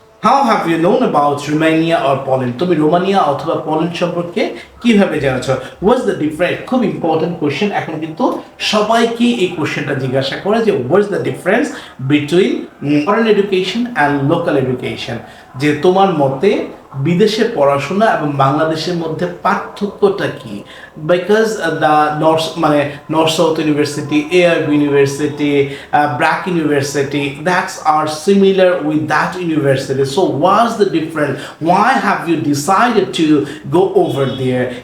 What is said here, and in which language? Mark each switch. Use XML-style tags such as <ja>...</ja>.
<en>How have you known about Romania or Poland?</en> <bn>তুমি Romania অথবা Poland সম্পর্কে কিভাবে জেনেছো?</bn> <en>What's the difference?</en> <bn>খুব ইম্পর্টেন্ট কোশ্চেন। এখন কিন্তু সবাইকে এই কোশ্চেনটা জিজ্ঞাসা করে যে</bn> <en>what's the difference between foreign education and local education?</en> <bn>যে তোমার মতে বিদেশে পড়াশোনা এবং বাংলাদেশের মধ্যে পার্থক্যটা কি?</bn> <en>Because the north south university, AIB university, BRAC university, that's are similar with that university. So what's the difference? Why have you decided to go over there?</en>